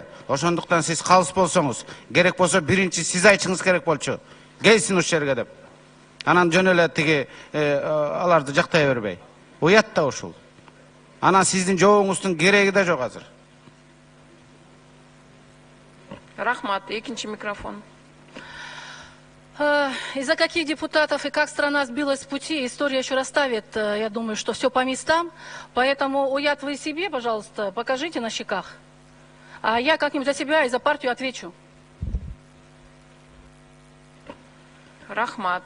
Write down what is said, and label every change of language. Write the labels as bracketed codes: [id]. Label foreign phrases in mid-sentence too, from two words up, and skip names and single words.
[ky] Ошондуктан сиз калыс болсоңуз, керек болсо биринчи сиз айтышыңыз керек болчу. Келсин ушул жерге деп. Анан жөн эле тиги аларды жактай бербей. Уят да ушул. Анан сиздин жообуңуздун кереги да жок азыр. Рахмат. Экинчи микрофон. [ru] Из-за каких депутатов и как страна сбилась с пути, история еще расставит, я думаю, что все по местам. Поэтому уят вы себе, пожалуйста, покажите на щеках. А я как-нибудь за себя и за партию отвечу. [ky] Рахмат.